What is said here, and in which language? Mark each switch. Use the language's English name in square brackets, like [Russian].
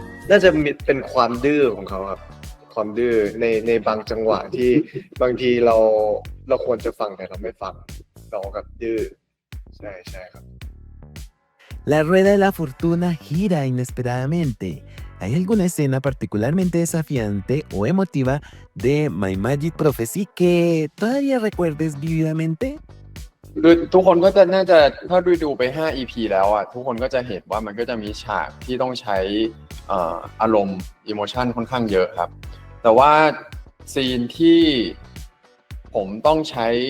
[Thai] น่าจะมีเป็นความดื้อของเขาครับความดื้อในบางจังหวะที่บางทีเราควรจะฟังแต่เราไม่ฟังเรากับดื้อใช่ครับ [Spanish] La rueda de la fortuna gira inesperadamente. ¿Hay alguna escena particularmente desafiante o emotiva de My Magic Prophecy que todavía recuerdes vívidamente? [Thai] คือทุกคนก็จะน่าจะถ้าดูไป5 EP แล้วอ่ะทุกคนก็จะเห็นว่ามันก็จะมีฉากที่ต้องใช้อารมณ์อิโมชันค่อนข้างเยอะครับแต่ว่าซีนที่ผมต้องใช้